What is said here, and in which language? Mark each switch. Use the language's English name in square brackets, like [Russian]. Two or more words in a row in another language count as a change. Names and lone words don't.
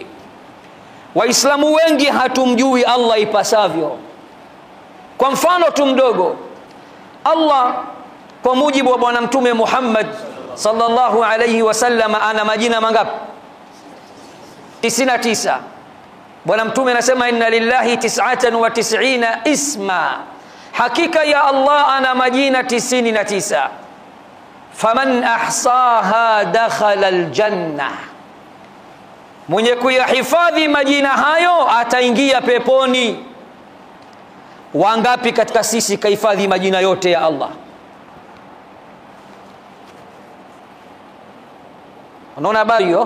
[Swahili] Waislamu wengi hatumjui Allah ipasavyo. Kwa mfano tu mdogo, Allah kwa mujibu wa bwana mtume Muhammad [Arabic] صلى الله عليه وسلم [Swahili] ana majina mangapi? 99. Bwana mtume anasema [Arabic] إن لله 99 اسما, [Swahili] hakika ya Allah ana majina 99. [Arabic] فمن أحصاها دخل الجنة, [Swahili] mwenye kuyahifadhi majina hayo ataingia peponi. Wangapi katika sisi kahifadhi majina yote ya Allah? Unaona habari hiyo?